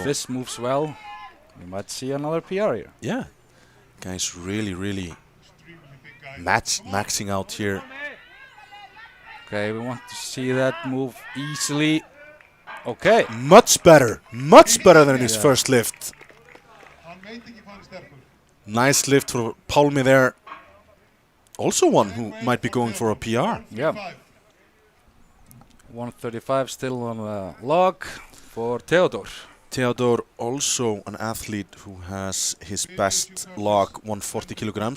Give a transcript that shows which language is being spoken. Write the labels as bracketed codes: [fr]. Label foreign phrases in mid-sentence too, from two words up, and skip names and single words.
[en] if this moves well, we might see another PR here. yeah, guys, really Extremely big guy. maxing out here. Okay, we want to see that move easily. Okay. Much better than his first lift. [is] Hann veit ekki hvað hann er sterkur. [en] Nice lift for Pálmi there. Also one who might be going for a PR. Yeah. 135 still on the log for Theodor. Theodor, also an athlete who has his best log, 140 kilograms.